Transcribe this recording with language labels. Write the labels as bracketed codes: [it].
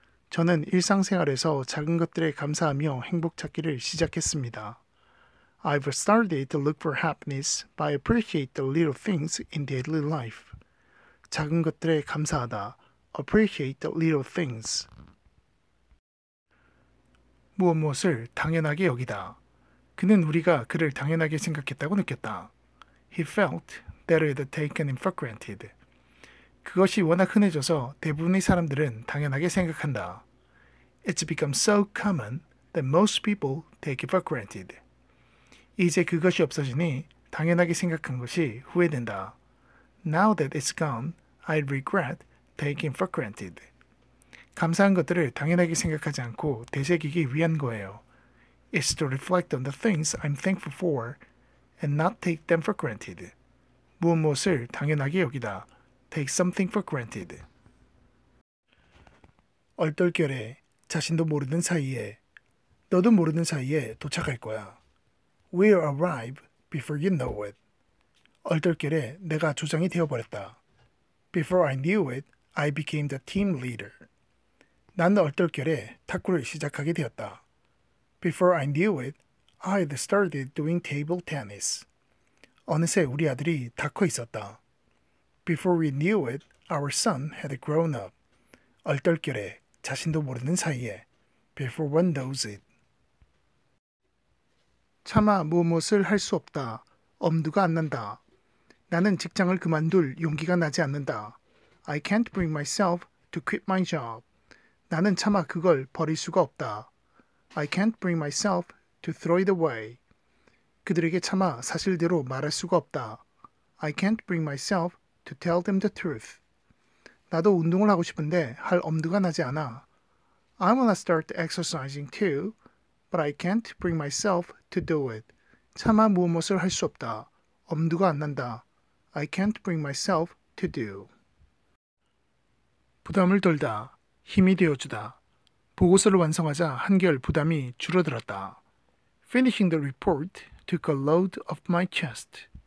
[ko] 저는 일상생활에서 작은 것들에 감사하며 행복 찾기를 시작했습니다. [en] I've started to look for happiness by appreciate the little things in daily life. [ko] 작은 것들에 감사하다. [en] Appreciate the little things. [ko] 무엇을 당연하게 여기다. 그는 우리가 그를 당연하게 생각했다고 느꼈다. [en] He felt that it had taken him for granted. [ko] 그것이 워낙 흔해져서 대부분의 사람들은 당연하게 생각한다. [en] It's become so common that most people take it for granted. [ko] 이제 그것이 없어지니 당연하게 생각한 것이 후회된다. [en] Now that it's gone, I regret taking for granted. [ko] 감사한 것들을 당연하게 생각하지 않고 되새기기 위한 거예요. [en] It's to reflect on the things I'm thankful for and not take them for granted. [ko] 무엇을 당연하게 여기다. [en] Take something for granted. [ko] 얼떨결에 자신도 모르는 사이에 너도 모르는 사이에 도착할 거야. [en] We'll arrive before you know it. [ko] 얼떨결에 내가 조장이 되어버렸다. [en] Before I knew it, I became the team leader. [ko] 난 얼떨결에 탁구를 시작하게 되었다. [en] Before I knew it, I had started doing table tennis. [ko] 어느새 우리 아들이 다 커 있었다. [en] Before we knew it, our son had grown up. [ko] 얼떨결에 자신도 모르는 사이에 [en] Before one knows it. [ko] 차마 무엇을 할 수 없다. 엄두가 안 난다. 나는 직장을 그만둘 용기가 나지 않는다. [en] I can't bring myself to quit my job. [ko] 나는 차마 그걸 버릴 수가 없다. [en] I can't bring myself to throw it away. [ko] 그들에게 차마 사실대로 말할 수가 없다. [en] I can't bring myself to tell them the truth. [ko] 나도 운동을 하고 싶은데 할 엄두가 나지 않아. [en] I wanna start exercising too, but I can't bring myself to do it. [ko] 차마 무엇을 할 수 없다. 엄두가 안 난다. [en] I can't bring myself to do. [ko] 부담을 덜다. 힘이 되어주다. 보고서를 완성하자 한결 부담이 줄어들었다. [en] Finishing the report took a load off my chest.